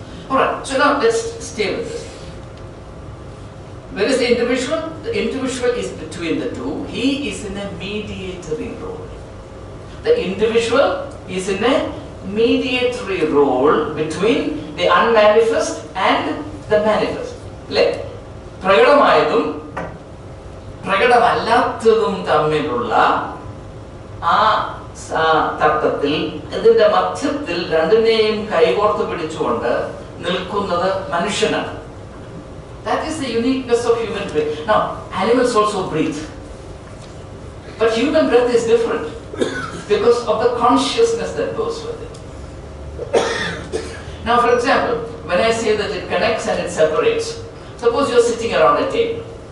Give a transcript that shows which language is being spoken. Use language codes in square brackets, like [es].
[en] Alright, so now let's stay with this. Where is the individual? The individual is between the two. He is in a mediatory role. The individual is in a mediatory role between the unmanifest and the manifest. [ml] Like, പ്രകടമായതും പ്രകടമല്ലാത്തതും തമ്മിലുള്ള ആ തത്വത്തിൽ ഇതിന്റെ മധ്യത്തിൽ രണ്ടിനെയും കൈകോർത്ത് പിടിച്ചുകൊണ്ട് നിൽക്കുന്നത് മനുഷ്യനാണ്. [en] That is the uniqueness of human breath. Now, animals also breathe. But human breath is different because of the consciousness that goes with it. Now, for example, when I say that it connects and it separates, suppose you're sitting around a table